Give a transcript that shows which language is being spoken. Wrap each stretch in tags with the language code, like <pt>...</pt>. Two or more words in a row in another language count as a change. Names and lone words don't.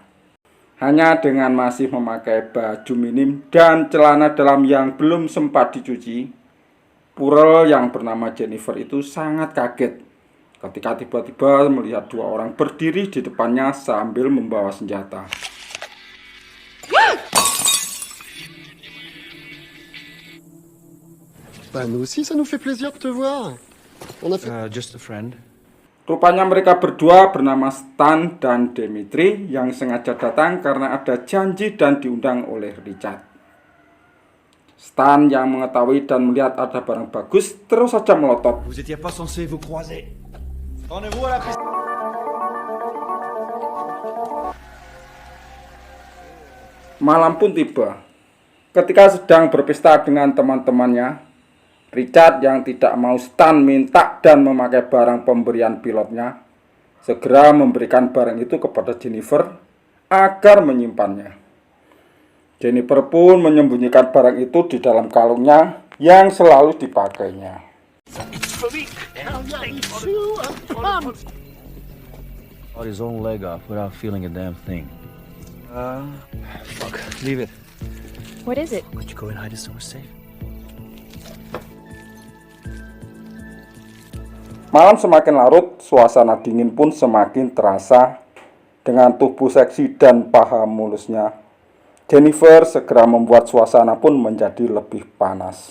<id>Hanya dengan masih memakai baju minim dan celana dalam yang belum sempat dicuci, purel yang bernama Jennifer itu sangat kaget ketika tiba-tiba melihat dua orang berdiri di depannya sambil membawa senjata.</id> <fr>Bah, nous aussi, ça nous fait plaisir de te voir. On a fait...</fr> <en>Just a friend.</en> <id>Rupanya mereka berdua bernama Stan dan Dimitri yang sengaja datang karena ada janji dan diundang oleh Richard. Stan yang mengetahui dan melihat ada barang bagus terus saja melotot.</id> <fr>Vous étiez pas censé vous croiser. Rendez-vous à la piste.</fr> <id>Malam pun tiba. Ketika sedang berpesta dengan teman-temannya, Richard yang tidak mau Stan minta dan memakai barang pemberian pilotnya segera memberikan barang itu kepada Jennifer agar menyimpannya. Jennifer pun menyembunyikan barang itu di dalam kalungnya yang selalu dipakainya.</id> <en>Cut his own leg off without feeling a damn thing. Fuck, leave it. What is it? Could you go and hide it somewhere safe?</en> <id>Malam semakin larut, suasana dingin pun semakin terasa. Dengan tubuh seksi dan paha mulusnya, Jennifer segera membuat suasana pun menjadi lebih panas.</id>